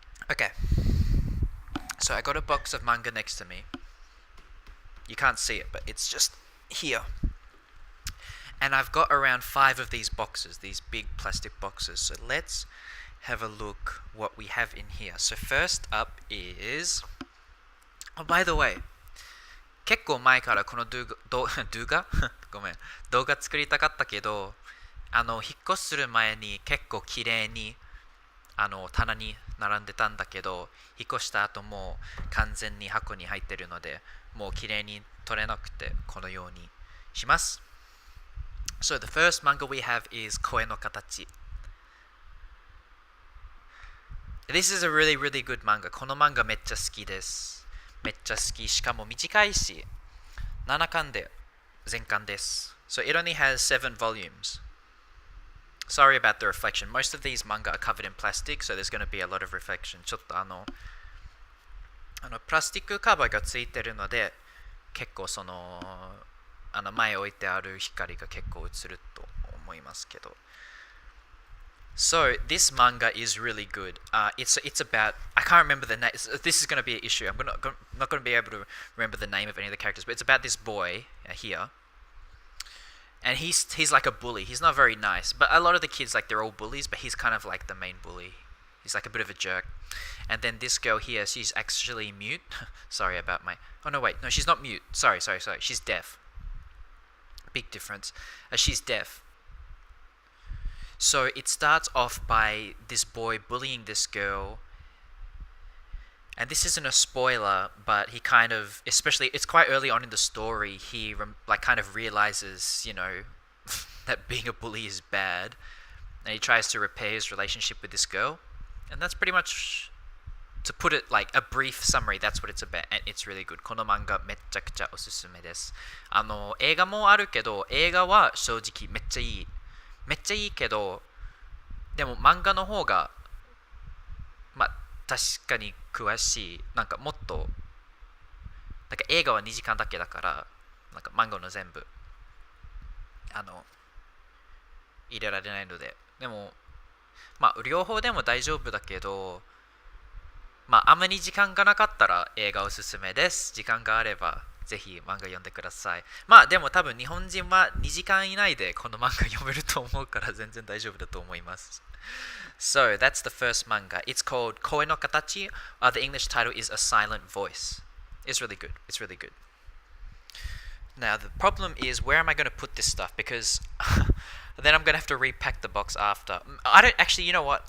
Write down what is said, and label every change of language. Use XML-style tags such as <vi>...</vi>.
<en>Okay. So I got a box of manga next to me. You can't see it, but it's just here. And I've got around 5 of these boxes, these big plastic boxes. So let's have a look what we have in here. So first up is... Oh, by the way,</en> <ja>結構前からこの動画ごめん、動画作りたかったけど、引っ越しする前に結構綺麗に棚に並んでたんだけど、引っ越した後もう完全に箱に入ってるので、もう綺麗に取れなくてこのようにします。</ja> <en>So the first manga we have is Koe no Katachi. This is a really good manga.</en> <ja>この漫画めっちゃ好きです。めっちゃ好き。しかも短いし、7巻で全巻です。</ja> <en>So it only has 7 volumes. Sorry about the reflection. Most of these manga are covered in plastic, so there's going to be a lot of reflection.</en> <ja>ちょっとプラスチックカバーがついてるので、結構その前置いてある光が結構映ると思いますけど。</ja> <en>So this manga is really good. It's about, I can't remember the name. This is going to be an issue. I'm not going to be able to remember the name of any of the characters, but it's about this boy here, and he's like a bully. He's not very nice, but a lot of the kids, like, they're all bullies, but he's kind of like the main bully. He's like a bit of a jerk. And then this girl here, she's actually mute. Sorry about my... Oh no, wait, no, she's not mute. Sorry. She's deaf. Big difference. She's deaf. So it starts off by this boy bullying this girl, And this isn't a spoiler, but he kind of, especially it's quite early on in the story, he like kind of realizes, that being a bully is bad, and he tries to repair his relationship with this girl, and that's pretty much, to put it like a brief summary, that's what it's about, and it's really good.</en> <ja>この漫画めっちゃくちゃおすすめです。映画もあるけど、映画は正直めっちゃいい。めっちゃいいけど、でも漫画の方が、まあ、確かに詳しい。なんかもっと、なんか映画は2時間だけだから、なんか漫画の全部、入れられないので。でも、まあ、両方でも大丈夫だけど、まあ、あまり時間がなかったら映画おすすめです。時間があればぜひ漫画読んでください。まあでも多分日本人は2時間以内でこの漫画読めると思うから全然大丈夫だと思います。</ja> <en>So that's the first manga. It's called Koe no Katachi. The English title is A Silent Voice. It's really good. It's really good. Now the problem is, where am I going to put this stuff? Because then I'm going to have to repack the box after. I don't actually, you know what?</en>